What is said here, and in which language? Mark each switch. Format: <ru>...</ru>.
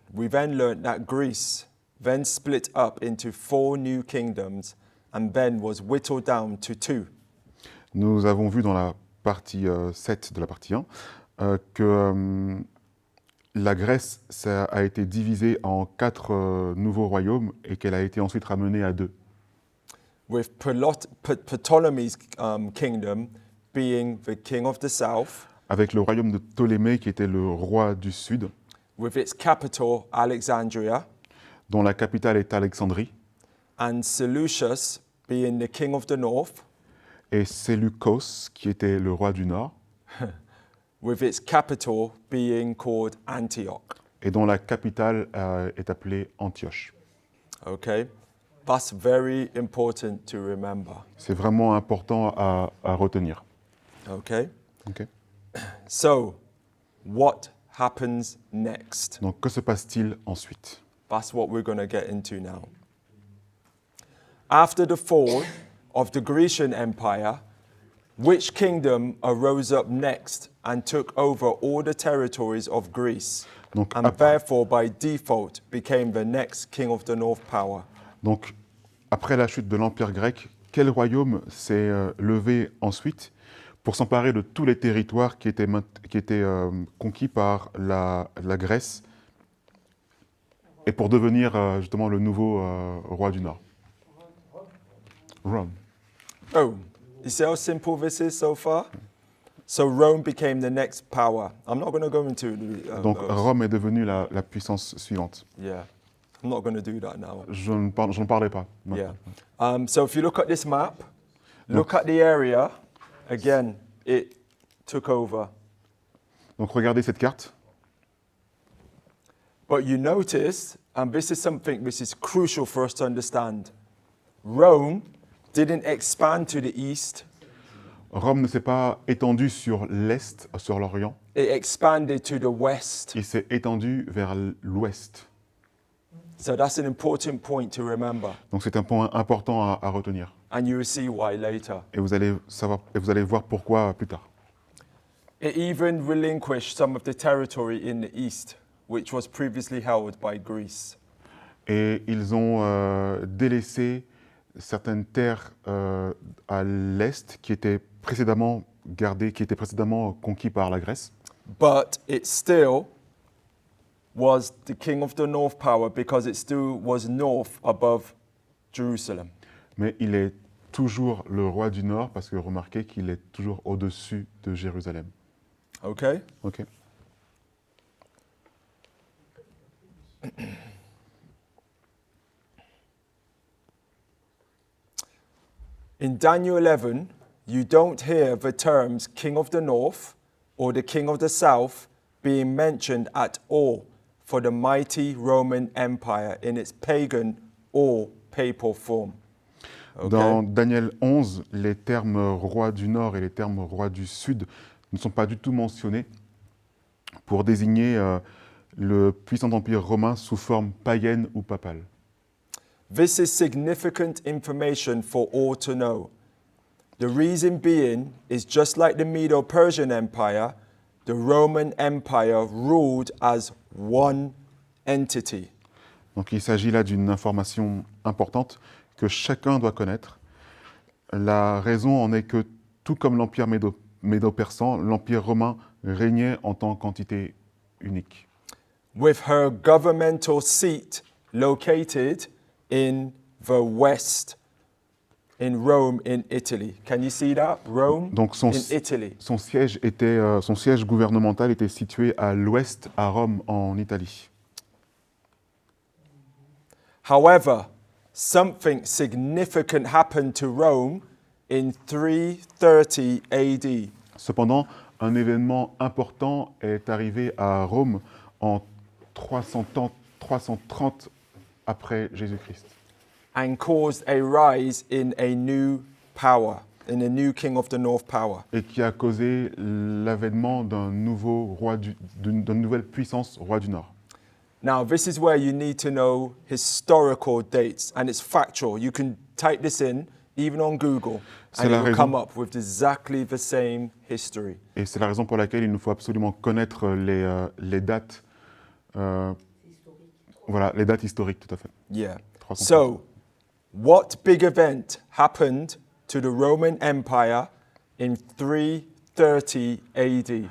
<en>We then learned that Greece then split up into 4 new kingdoms and then was whittled down to 2.</en> <fr>Nous avons vu dans la partie 7 de la partie 1 que la Grèce a été divisée en 4 nouveaux royaumes et qu'elle a été ensuite ramenée à 2.</fr> <en>With Ptolemy's kingdom being the king of the south.</en> <fr>Avec le royaume de Ptolémée qui était le roi du sud.</fr> <en>With its capital Alexandria.</en> <fr>Dont la capitale est Alexandrie.</fr> <en>And Seleucus being the king of the north.</en> <fr>Et Séleucos qui était le roi du nord.</fr> <en>With its capital being called Antioch.</en> <fr>Et dont la capitale est appelée Antioche.</fr> <en>Okay, that's very important to remember.</en> <fr>C'est vraiment important à retenir. Okay. Okay.</fr> <en>So, what happens next?</en> <fr>Donc, que se passe-t-il ensuite?</fr> <en>That's what we're going to get into now. After the fall of the Grecian Empire, which kingdom arose up next and took over all the territories of Greece, and therefore by default became the next king of the north power?</en> <fr>Donc, après la chute de l'Empire grec, quel royaume s'est levé ensuite pour s'emparer de tous les territoires qui étaient conquis par la Grèce et pour devenir justement le nouveau roi du Nord?</fr> <en>Rome.</en> <fr>Rome.</fr> <en>You see how simple this is so far? So Rome became the next power. I'm not going to go into</en> <fr>Donc Rome est devenue la puissance suivante.</fr> <en>Yeah. I'm not going to do that now.</en> <fr>Je ne parlerai pas.</fr> <en>Yeah. So if you look at this map, look at the area. Again, it took over.</en> <fr>Donc regardez cette carte.</fr> <en>But you notice, and this is something which is crucial for us to understand, Rome didn't expand to the east.</en> <fr>Rome ne s'est pas étendu sur l'est, sur l'orient.</fr> <en>It expanded to the west.</en> <fr>Il s'est étendu vers l'ouest.</fr> <en>So that's an important point to remember.</en> <fr>Donc c'est un point important à retenir.</fr> <en>And you will see why later.</en> <fr>Et vous allez voir pourquoi plus tard.</fr> <en>It even relinquished some of the territory in the east, which was previously held by Greece.</en> <fr>Et ils ont délaissé certaines terres à l'est qui étaient précédemment gardées, qui étaient précédemment conquises par la Grèce.</fr> <en>But it still was the king of the north power because it still was north above Jerusalem.</en> <fr>Mais il est toujours le roi du Nord parce que remarquez qu'il est toujours au-dessus de Jérusalem. Okay? Okay.</fr> <en>In Daniel 11, you don't hear the terms king of the north or the king of the south being mentioned at all for the mighty Roman Empire in its pagan or papal form. Okay?</en> <fr>Dans Daniel 11, les termes roi du Nord et les termes roi du Sud ne sont pas du tout mentionnés pour désigner le puissant empire romain sous forme païenne ou papale.</fr> <en>This is significant information for all to know. The reason being is just like the Medo-Persian Empire, the Roman Empire ruled as one entity.</en> <fr>Donc il s'agit là d'une information importante que chacun doit connaître. La raison en est que, tout comme l'Empire médo-persan, l'Empire romain régnait en tant qu'entité unique.</fr> <en>with her governmental seat located in the west, in Rome, in Italy. Can you see that? Rome,</en> <fr>Donc</fr> <en>in Italy.</en> <fr>son siège gouvernemental était situé à l'ouest, à Rome, en Italie.</fr> <en>However, something significant happened to Rome in 330 AD.</en> <fr>Cependant, un événement important est arrivé à Rome en 330 après Jésus-Christ</fr> <en>And caused a rise in a new power, in a new king of the north power.</en> <fr>et qui a causé l'avènement d'un d'une nouvelle puissance, roi du Nord.</fr> <en>Now, this is where you need to know historical dates, and it's factual. You can type this in, even on Google,</en> <fr>C'est</fr> <en>and</en> <fr>la</fr> <en>it will</en> <fr>raison.</fr> <en>come up with exactly the same history.</en> <fr>Et c'est la raison pour laquelle il nous faut absolument connaître les dates, voilà, les dates historiques, tout à fait.</fr> <en>Yeah. 330. So, what big event happened to the Roman Empire in 330 AD?</en>